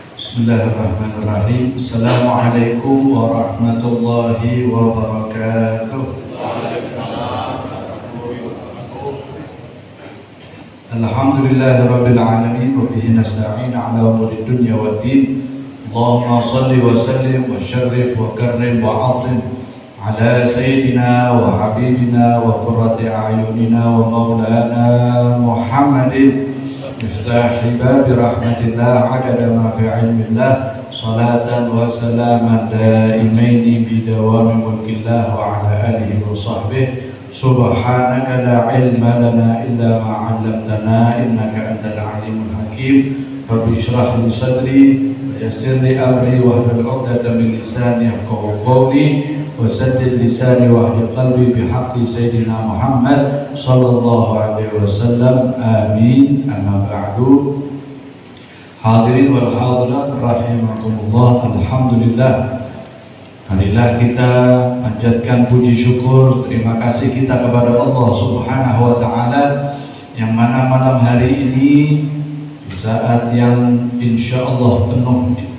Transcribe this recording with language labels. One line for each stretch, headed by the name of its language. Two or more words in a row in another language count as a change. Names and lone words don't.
Arabic: بسم الله الرحمن الرحيم. السلام عليكم ورحمة الله وبركاته. الحمد لله رب العالمين وبه نستعين على أمور الدنيا والدين. اللهم صل وسلم وشرف وكرم وعظم على سيدنا وحبيبنا وقرة أعيننا و مولانا محمد مفتاح باب رحمة الله عدد ما في علم الله صلاة وسلاما دائمين بدوام ملك الله وعلى آله وصحبه سبحانك لا علم لنا إلا ما علمتنا إنك أنت العليم الحكيم رب اشرح لي صدري ويسر لي أمري واحلل عقدة من لساني يفقهوا قولي وسدد لساني واهد قلبي بحق سيدنا محمد صلى الله عليه وسلم آمين. أما بعد. الحاضرين والحاضرات رحمكم الله.
Indonesian: Alhamdulillah, marilah kita panjatkan puji syukur, terima kasih kita kepada
Arabic: الله سبحانه وتعالى
Indonesian: yang mana malam hari ini di saat yang insyaallah penuh